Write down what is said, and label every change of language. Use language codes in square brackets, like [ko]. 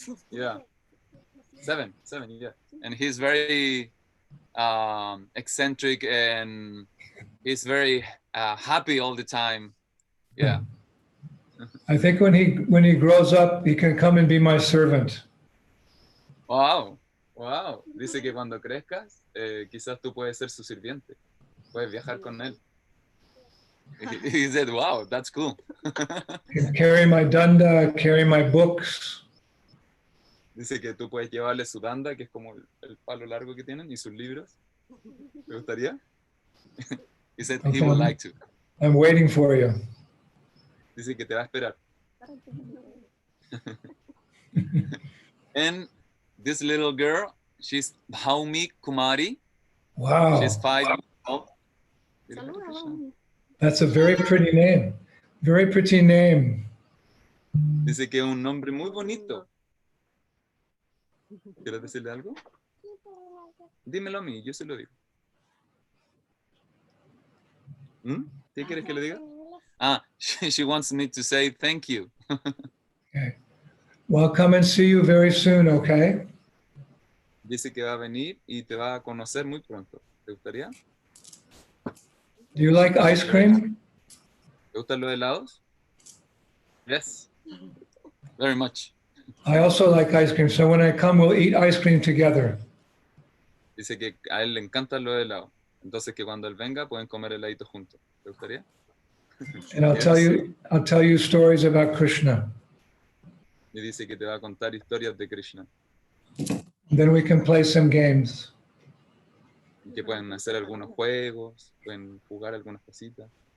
[en] Yeah. Seven, yeah. And he's very eccentric, and he's very happy all the time. Yeah. I think when he grows up, he can come and be my servant. Wow. [es] Dice que cuando crezcas, quizás tú puedes ser su sirviente. Puedes viajar con él. [en] He said, wow, that's cool. Carry my danda, carry my books. [es] Dice que tú puedes llevarle su danda, que es como el palo largo que tienen, y sus libros. ¿Te gustaría? [en] He said he would like to. I'm waiting for you. [es] Dice que te va a esperar. [en] And this little girl, she's Bhaumi Kumari. Wow. She's 5 years old. That's a very pretty name. Very pretty name. [es] Dice que es un nombre muy bonito. ¿Quieres decirle algo? Dímelo a mí, yo se lo digo. ¿Qué quieres que le diga? [en] She wants me to say thank you. Okay. Well, I'll come and see you very soon, okay? [es] Dice que va a venir y te va a conocer muy pronto. ¿Te gustaría? [en] Do you like ice cream? [es] ¿Te gustan los helados? [en] Yes. Very much. I also like ice cream, so when I come, we'll eat ice cream together. [es] Dice que a él le encantan los helados. Entonces que cuando él venga pueden comer heladitos juntos. ¿Te gustaría? [en] And I'll tell you stories about Krishna. [es] Y dice que te va a contar historias de Krishna. [en] Then we can play some games. [es] Y que pueden hacer algunos juegos, pueden jugar algunas cositas.